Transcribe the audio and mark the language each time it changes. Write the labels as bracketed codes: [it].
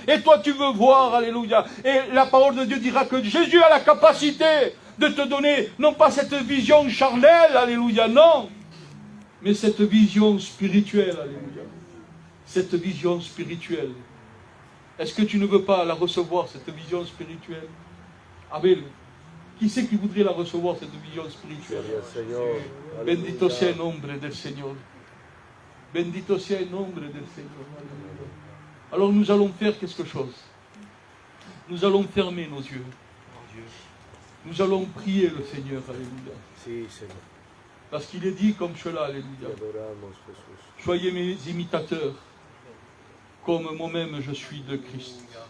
[fr] Et toi tu veux voir, alléluia. Et la parole de Dieu dira que Jésus a la capacité de te donner, non pas cette vision charnelle, alléluia, non, mais cette vision spirituelle, alléluia. Cette vision spirituelle. Est-ce que tu ne veux pas la recevoir, cette vision spirituelle? Amen. Qui c'est qui voudrait la recevoir, cette vision spirituelle? [es] Bendito sea el nombre del Señor. Bendito sea el nombre del Señor. [fr] Alors nous allons faire quelque chose. Nous allons fermer nos yeux. Nous allons prier le Seigneur. Alléluia. Parce qu'il est dit comme cela. Alléluia. Soyez mes imitateurs, comme moi-même je suis de Christ.